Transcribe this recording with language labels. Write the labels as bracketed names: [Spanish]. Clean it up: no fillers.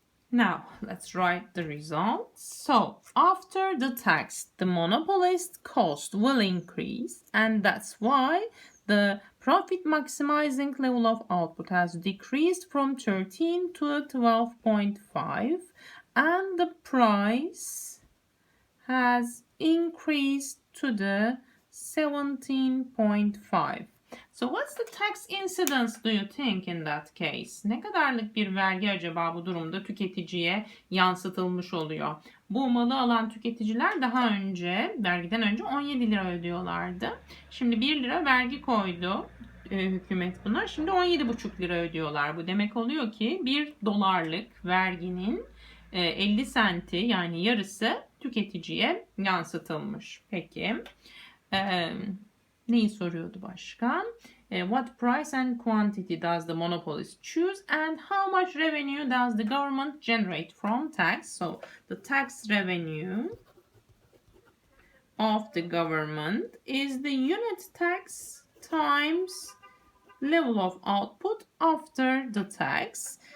[English] Now, let's write the results. So, after the tax, the monopolist cost will increase, and that's why the profit maximizing level of output has decreased from 13 to 12.5, and the price has increased to the 17.5. So what's the tax incidence do you think in that case? [Turkish] Ne kadarlık bir vergi acaba bu durumda tüketiciye yansıtılmış oluyor? Bu malı alan tüketiciler daha önce, vergiden önce 17 lira ödüyorlardı. Şimdi 1 lira vergi koydu hükümet buna. Şimdi 17,5 lira ödüyorlar. Bu demek oluyor ki 1 dolarlık verginin 50 senti yani yarısı tüketiciye yansıtılmış. Peki. Neyi soruyordu başka? [English] What price and quantity does the monopolist choose and how much revenue does the government generate from tax? So the tax revenue of the government is the unit tax times level of output after the tax.